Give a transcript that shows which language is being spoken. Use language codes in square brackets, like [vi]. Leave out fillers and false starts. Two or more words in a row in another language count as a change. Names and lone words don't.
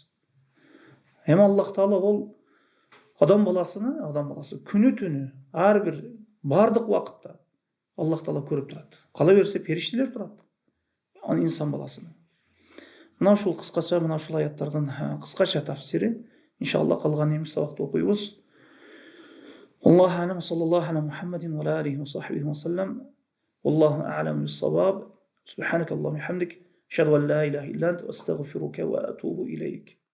[ky] Эми Аллах Таала бол адам баласы күнү түнү, ар бир бардык убакытта Аллах Таала көрүп турат. Кала берсе периштелер турат. Аны инсан баласыны. Мына ушул кыскача, мына ушул аяттардын кыскача тафсири. Иншаллах калган эми сабакты окуйбуз. [ar] الله أعلم، صلى الله على محمد وعليه وصحبه وسلم. الله أعلم بالصواب. سبحانك اللهم وبحمدك، أشهد أن لا إله إلا أنت، أستغفرك وأتوب إليك.